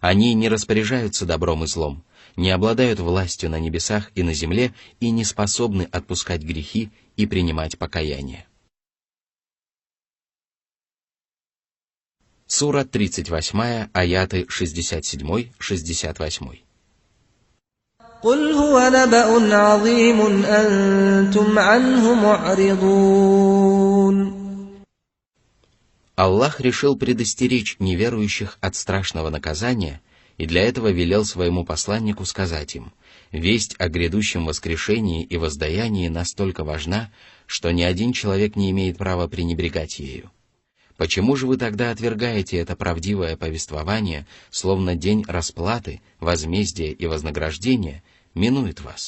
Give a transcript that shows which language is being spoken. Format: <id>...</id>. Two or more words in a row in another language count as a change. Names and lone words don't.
<ru>Они не распоряжаются добром и злом, не обладают властью на небесах и на земле и не способны отпускать грехи и принимать покаяние. Сура 38, аяты 67-68.</ru> <ar>قل هو نبأ عظيم أنتم عنه معرضون.</ar> <ru>Аллах решил предостеречь неверующих от страшного наказания и для этого велел своему посланнику сказать им: «Весть о грядущем воскрешении и воздаянии настолько важна, что ни один человек не имеет права пренебрегать ею. Почему же вы тогда отвергаете это правдивое повествование, словно день расплаты, возмездия и вознаграждения минует вас?</ru>